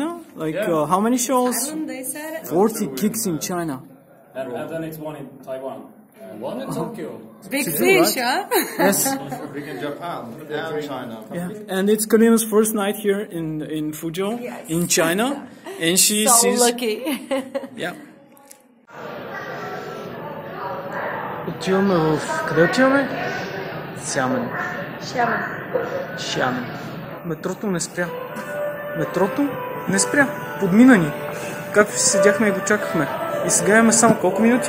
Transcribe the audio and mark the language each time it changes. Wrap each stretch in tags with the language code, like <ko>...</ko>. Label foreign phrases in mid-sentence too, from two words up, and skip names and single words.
<en>Like how many shows? 40 gigs in China. And then it's one in Taiwan. One in Tokyo. Big fish, huh? Yes. Big in Japan and China. Yeah. And it's Karina's first night here in Fuzhou, in China. And she sees... lucky. Yeah.</en> <bg>Отиваме в... Къде отиваме? Сямен. Шамен. Метрото не спря. Метрото не спря. Подмина ни. Както си седяхме и го чакахме. И сега имаме само колко минути?</bg>